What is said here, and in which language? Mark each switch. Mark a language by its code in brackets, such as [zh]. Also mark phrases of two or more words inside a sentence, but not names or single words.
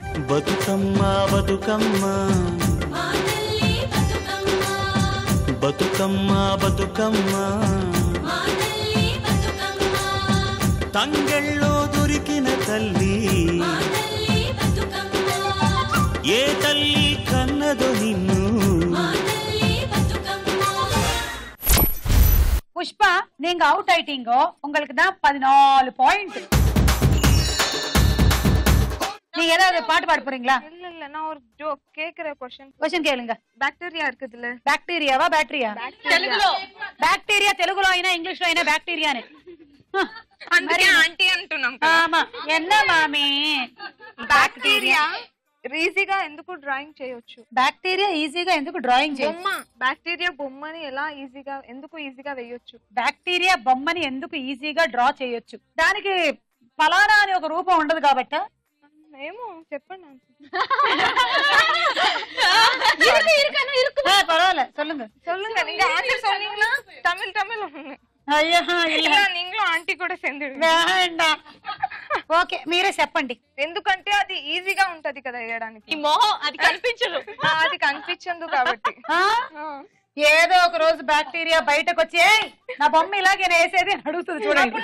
[te] బతుకమ్మ బతుకమ్మ బతుకమ్మ బతుకమ్మ తంగెళ్ళో దొరికిన తల్లి, ఏ తల్లి కన్నదో నిన్ను. [ta] புஷ்பா, நீங்க அவுட் ஆயிட்டீங்க. உங்களுக்கு தான் 14 பாயிண்ட். நீங்க ஏதாவது பாட்டு பாட போறீங்களா? இல்ல நான் ஒரு ஜோக் கேக்குற क्वेश्चन கேளுங்க. பாக்டீரியா இருக்குதுல, பாக்டீரியாவா బ్యాక్టీరియా? [te] తెలుగులో బ్యాక్టీరియా తెలుగులో అయినా ఇంగ్లీష్ లో అయినా బ్యాక్టీరియానే. అందుకే ఆంటీ అంటున్నాం. [ta] ஆமா என்ன மாமி. [te] బాక్టీరియా ఈజీగా ఎందుకు డ్రాయింగ్ చేయొచ్చు? బ్యాక్టీరియా ఈజీగా ఎందుకు డ్రాయింగ్ చేయొచ్చు? బొమ్మ, బ్యాక్టీరియా బొమ్మని ఎలా ఎందుకు ఈజీగా వేయొచ్చు? బ్యాక్టీరియా బొమ్మని ఎందుకు ఈజీగా డ్రా చేయొచ్చు? దానికి ఫలానా అని ఒక రూపం ఉండదు కాబట్టి. ఏమో చెప్పండి. [ta] பரவாயில்ல சொல்லுங்க சொல்லுங்க. நீங்க ஆன்சர் சொன்னீங்கன்னா தமிழ் [te] అయ్యా ఇలా నీంగ్లో ఆంటీ కూడా సెందుడు. ఓకే మీరే చెప్పండి. ఎందుకంటే అది ఈజీగా ఉంటది కదా వేయడానికి. ఈ మొహం అది కనిపించదు. అది కనిపించదు కాబట్టి. ఏదో ఒక రోజు బ్యాక్టీరియా బయటకు వచ్చి నా బొమ్మ ఇలాగే వేసేది అని అడుగుతుంది చూడండి.